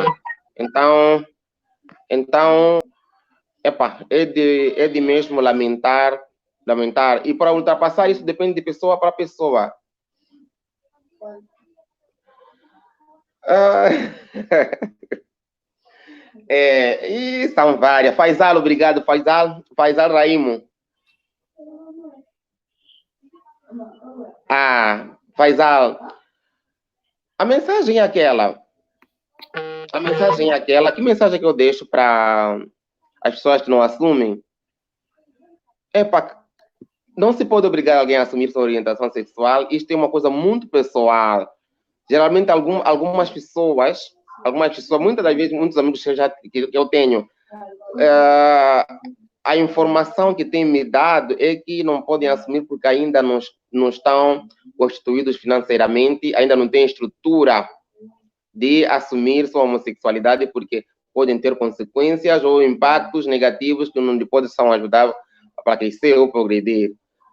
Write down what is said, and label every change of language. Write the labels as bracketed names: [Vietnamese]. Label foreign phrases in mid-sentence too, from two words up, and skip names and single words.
[Portuguese] Então é de mesmo lamentar. E para ultrapassar isso depende de pessoa para pessoa. E são várias. Faisal, obrigado. Faisal Raimo. Faisal. A mensagem é aquela. Que mensagem que eu deixo para as pessoas que não assumem? Não se pode obrigar alguém a assumir sua orientação sexual. Isto é uma coisa muito pessoal. Geralmente, algumas pessoas, muitas das vezes, muitos amigos que eu tenho, a informação que têm me dado é que não podem assumir porque ainda não estão constituídos financeiramente, ainda não têm estrutura de assumir sua homossexualidade, porque podem ter consequências ou impactos negativos que não lhe possam ajudar para crescer ou progredir.